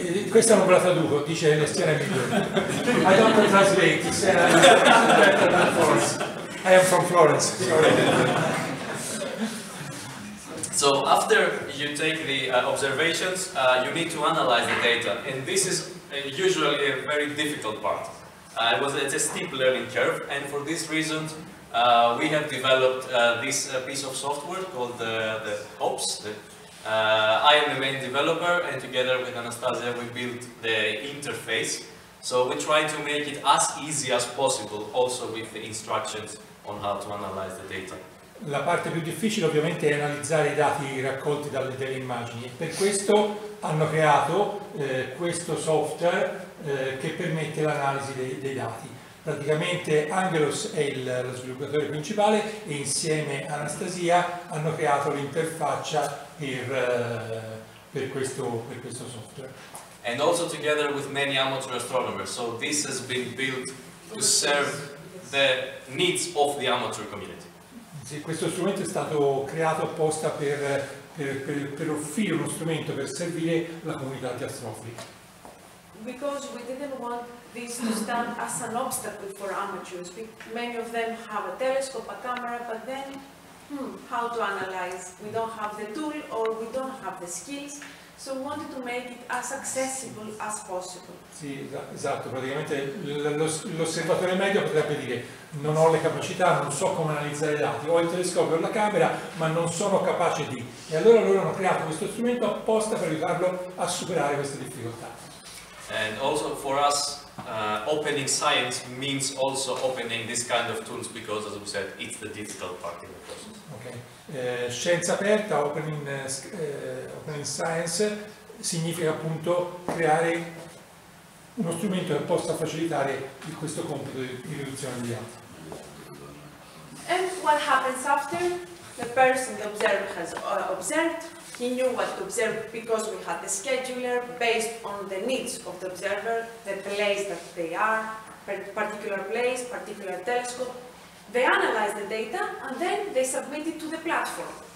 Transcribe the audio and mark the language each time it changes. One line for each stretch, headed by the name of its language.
Italian: Questa non ve la traduco, dice Siena è migliore.
English: I don't translate, Siena is better than Florence. I am from Florence, sorry. So after you take the observations, you need to analyze the data, and this is usually a very difficult part. It's a steep learning curve, and for this reason we have developed this piece of software called the OPS. I am the main developer, and together with Anastasia we built the interface. So we try to make it as easy as possible, also with the instructions on how to analyze the data.
Italian: La parte più difficile ovviamente è analizzare i dati raccolti dalle immagini, e per questo hanno creato questo software che permette l'analisi dei dati. Praticamente Angelos è lo sviluppatore principale, e insieme a Anastasia hanno creato l'interfaccia per questo software.
English: And also together with many amateur astronomers, so this has been built to serve the needs of the amateur community.
Italian: Sì, questo strumento è stato creato apposta per offrire uno strumento per servire la comunità di astrofili.
English: Because we didn't want this to stand as an obstacle for amateurs. Many of them have a telescope, a camera, but then how to analyze? We don't have the tool, or we don't have the skills. So we wanted to make it as accessible as possible.
Italian: Sì, esatto, praticamente l'osservatore medio potrebbe dire non ho le capacità, non so come analizzare i dati, ho il telescopio o la camera ma non sono capace di. E allora loro hanno creato questo strumento apposta per aiutarlo a superare queste difficoltà.
English: And also for us, opening science means also opening this kind of tools because, as we said, it's the difficult part in the process. Okay.
Italian: Scienza aperta,
English: opening science,
Italian: significa appunto creare uno strumento che possa facilitare questo compito di riduzione degli atti.
English: And what happens after? The person, the observer, has observed. He knew what to observe because we had the scheduler based on the needs of the observer, the place that they are, particular place, particular telescope. They analyze the data and then they submit it to the platform.